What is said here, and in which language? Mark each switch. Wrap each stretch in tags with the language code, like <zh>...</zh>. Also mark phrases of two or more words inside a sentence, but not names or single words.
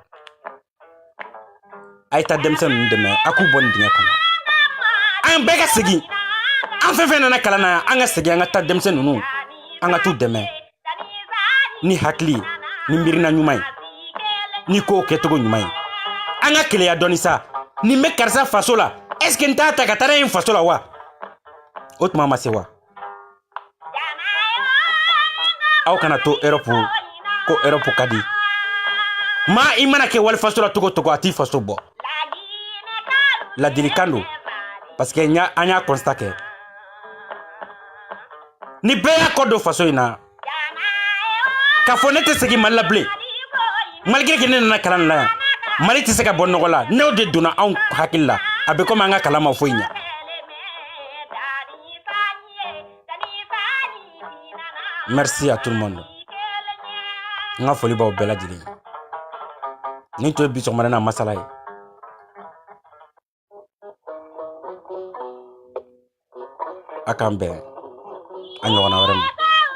<bm>a ye taa denmisɛn ninnu dɛmɛ a k'u bɔ nin dingɛ kɔnɔ. an bɛɛ ka segin an fɛn fɛn nana kalan na an ka segin an ka taa denmisɛn ninnu an ka t'u dɛmɛ ni hakili ni miirina ɲuman ye ni kow kɛcogo ɲuman ye. an ka keleya dɔɔni sa nin bɛ karisa faso la</bm> <fr>est ce que</fr> <bm>n t'a ta ka taa n'a ye n faso la wa o tuma ma se wa. aw kana to Europe ko Europe ka di maa i mana kɛ wali faso la togo togo a t'i faso bɔ. ladilikan don</bm> <fr>parce que</fr> <bm>an y'a constat kɛ ni bɛɛ y'a kɔ don faso in na k'a fɔ ne tɛ segin Mali la bilen</bm> <fr>malgré que</fr> <bm>ne nana kalan la yan Mali tɛ se ka bɔ nɔgɔ la n'o de donna anw hakili la a bɛ komi an ka kalan ma foyi ɲa.</bm> <fr>merci à tout le monde.</fr> <bm>n ka foli b'aw bɛɛ lajɛlen. nin tun ye bi sɔgɔmada n'a masala ye. a k'an bɛn a ɲɔgɔnna wɛrɛ ma.</bm>